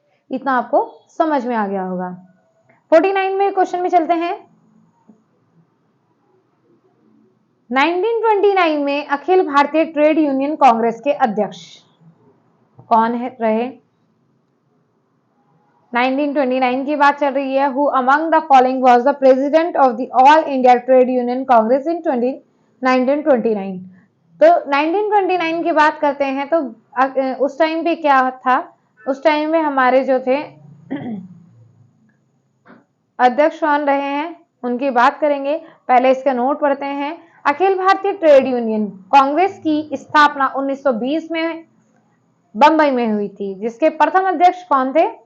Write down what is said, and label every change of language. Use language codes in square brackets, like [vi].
[hi] इतना आपको समझ में आ गया होगा। 49 में क्वेश्चन में चलते हैं। 1929 में अखिल भारतीय ट्रेड यूनियन कांग्रेस के अध्यक्ष कौन है रहे? 1929 की बात चल रही है। [en] Who among the following was the president of the All India Trade Union Congress in 1929? [hi] तो 1929 की बात करते हैं तो उस टाइम पे क्या था? उस टाइम में हमारे जो थे अध्यक्ष कौन रहे हैं उनकी बात करेंगे। पहले इसका नोट पढ़ते हैं। अखिल भारतीय ट्रेड यूनियन कांग्रेस की स्थापना 1920 में बंबई में हुई थी, जिसके प्रथम अध्यक्ष कौन थे?